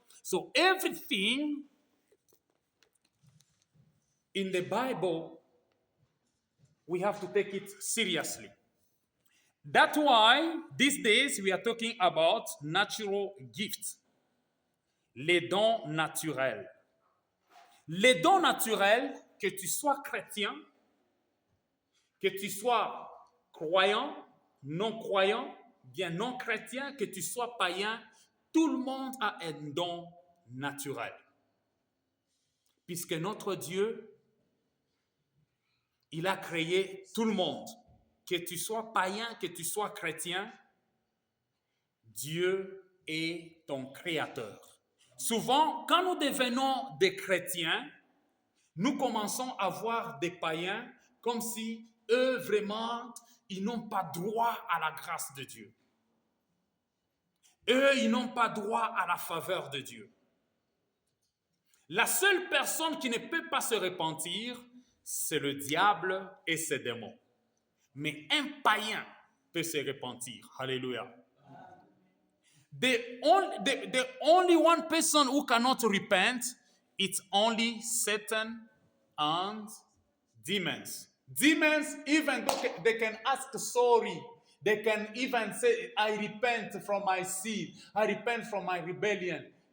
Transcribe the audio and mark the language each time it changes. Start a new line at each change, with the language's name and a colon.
English: So everything in the Bible, we have to take it seriously. That's why these days we are talking about natural gifts,
French: les dons naturels. Les dons naturels, que tu sois chrétien, que tu sois croyant, non croyant, bien non chrétien, que tu sois païen, tout le monde a un don naturel. Puisque notre Dieu, il a créé tout le monde. Que tu sois païen, que tu sois chrétien, Dieu est ton créateur. Souvent, quand nous devenons des chrétiens, nous commençons à voir des païens comme si eux, vraiment, ils n'ont pas droit à la grâce de Dieu. Eux, ils n'ont pas droit à la faveur de Dieu. La seule personne qui ne peut pas se repentir, c'est le diable et ses démons. Mais un païen peut se repentir. Alléluia.
English: The only one person who cannot repent, it's only Satan and demons. Demons, even though they can ask sorry, they can even say, I repent from my sin, I repent from my rebellion.